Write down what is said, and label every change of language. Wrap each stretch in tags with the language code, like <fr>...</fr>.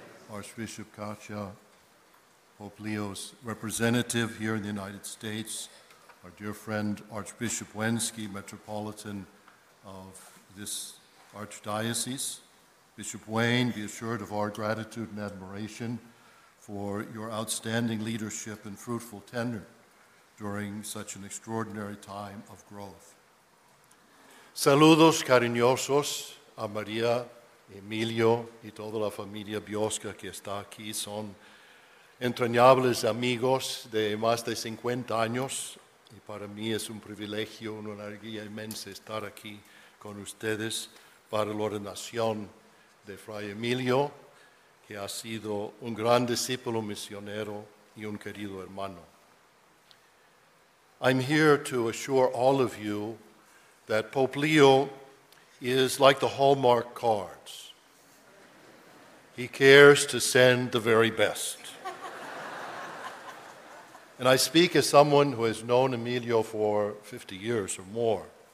<en>Archbishop Katia, Pope Leo's representative here in the United States, our dear friend Archbishop Wensky, Metropolitan of this Archdiocese, Bishop Wayne, be assured of our gratitude and admiration for your outstanding leadership and fruitful tenure during such an extraordinary time of growth.</en> <es>Saludos cariñosos a María, Emilio y toda la familia Biosca que está aquí. Son entrañables amigos de más de 50 años y para mí es un privilegio, una alegría inmensa estar aquí con ustedes para la ordenación de Fray Emilio, que ha sido un gran discípulo misionero y un querido hermano.</es> <en>I'm here to assure all of you that Pope Leo is like the Hallmark cards. He cares to send the very best. And I speak as someone who has known Emilio for 50 years or more.</en>